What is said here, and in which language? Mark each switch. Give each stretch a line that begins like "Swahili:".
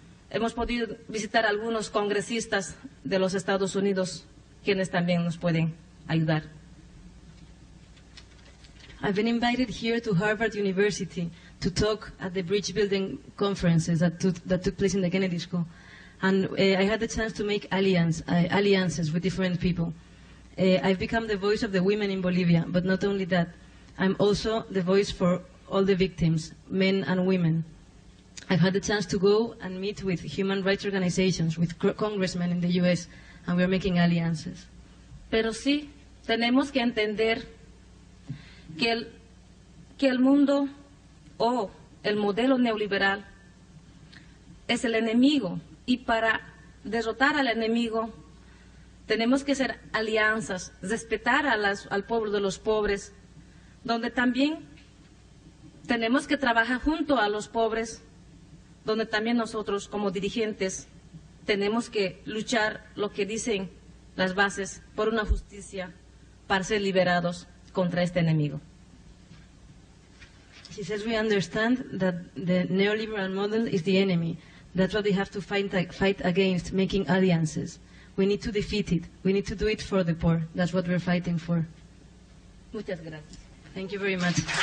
Spanish: Hemos podido visitar a algunos congresistas de los Estados Unidos, quienes también nos pueden ayudar.
English: I've been invited here to Harvard University to talk at the bridge building conferences that took place in the Kennedy School. And I had the chance to make alliances with different people. I've become the voice of the women in Bolivia, but not only that, I'm also the voice for all the victims, men and women. I've had the chance to go and meet with human rights organizations, with congressmen in the U.S., and we're making alliances.
Spanish: Pero sí, tenemos que entender que el mundo o el modelo neoliberal es el enemigo, y para derrotar al enemigo tenemos que hacer alianzas, respetar al pueblo de los pobres, donde también tenemos que trabajar junto a los pobres, donde también nosotros como dirigentes tenemos que luchar lo que dicen las bases por una justicia para ser liberados contra este enemigo.
English: She says we understand that the neoliberal model is the enemy. That's what we have to fight against, making alliances. We need to defeat it. We need to do it for the poor. That's what we're fighting for.
Spanish: Muchas gracias.
English: Thank you very much.